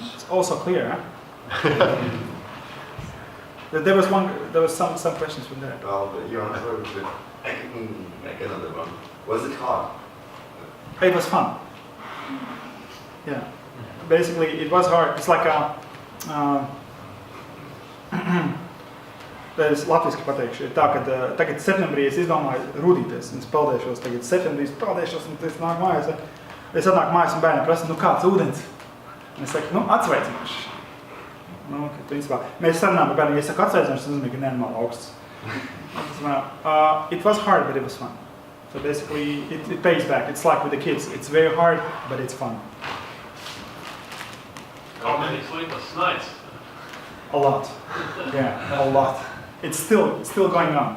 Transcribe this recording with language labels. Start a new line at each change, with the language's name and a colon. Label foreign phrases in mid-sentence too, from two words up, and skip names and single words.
English: It's also clear, huh? There was some questions from there. Well, your answer was like another one. Was it hard? It was fun. Yeah. Basically, it was hard. It's like
Latvian: es latviski pateikšu, tā, kad tagad septembrī es izdomāju rudīties, un es peldēšos, tagad septembrī es peldēšos, un es nāku mājās, es atnāku mājās un bērni prasa, kāds ūdens? Un es saku, atsveicinošs. Principā, mēs sarunājam ar bērniem, ja es saku atsveicinošs, tas nozīmē, ka nenormāli augsts.
English: It was hard, but it was fun. So basically, it pays back. It's like with the kids. It's very hard, but it's fun. How many sleepless nights? A lot. Yeah, a lot. It's still going on.